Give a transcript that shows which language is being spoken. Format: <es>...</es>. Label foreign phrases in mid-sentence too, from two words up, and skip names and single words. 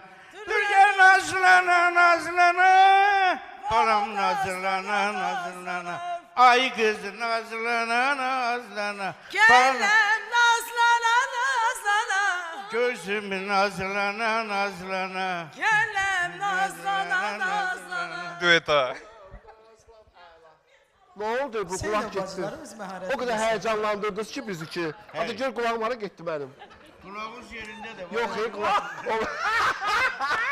<az>Dur gəl nazlana nazlana, balam nazlana nazlana. Ay qız nazlana nazlana. Gəlləm nazlana nazlana. Gözüm nazlana nazlana. Gəlləm nazlana nazlana. Düeta.</az> <tr>Ne oldu bu kulak getdi? O kadar heyecanlandırdınız ki bizi ki. Hadi gör kulağım hara getdi benim.</tr> <az>Kulağınız yerində də var.</az> <tr>Yok, kulak.</tr>